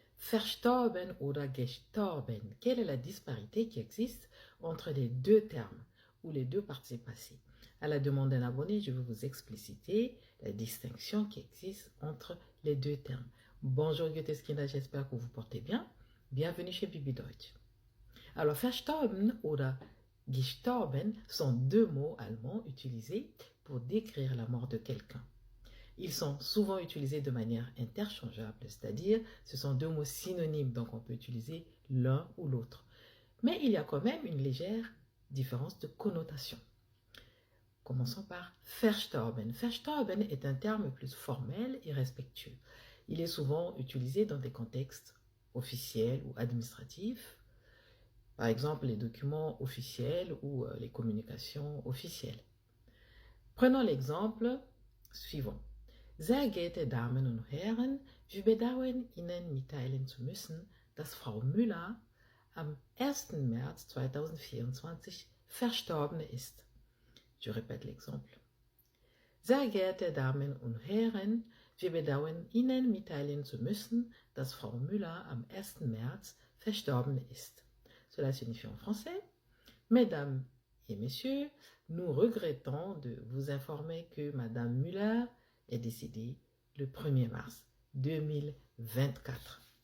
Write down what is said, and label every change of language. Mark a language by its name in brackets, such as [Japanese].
[German] verstorben oder gestorben. [French] Quelle est la disparité qui existe entre les deux termes ou les deux participes passés? À la demande d'un abonné, je vais vous expliciter la distinction qui existe entre les deux termes. Bonjour Goetheskinder, j'espère que vous portez bien. Bienvenue chez Bibi Deutsch. Alors, verstorben oder gestorben sont deux mots allemands utilisés pour décrire la mort de quelqu'un. Ils sont souvent utilisés de manière interchangeable, c'est-à-dire ce sont deux mots synonymes, donc on peut utiliser l'un ou l'autre. Mais il y a quand même une légère différence de connotation. Commençons par verstorben. Verstorben est un terme plus formel et respectueux. Il est souvent utilisé dans des contextes officiels ou administratifs, par exemple les documents officiels ou les communications officielles. Prenons l'exemple suivant. [German] Sehr geehrte Damen und Herren, wir bedauern Ihnen mitteilen zu müssen, dass Frau Müller am 1. März 2024 verstorben ist. [French] Je répète l'exemple. [German] Sehr geehrte Damen und Herren, wir bedauern Ihnen mitteilen zu müssen, dass Frau Müller am 1. März verstorben ist. [French] Cela signifie en français, Mesdames et Messieurs, nous regrettons de vous informer que Madame Müller est décédée le 1er mars 2024.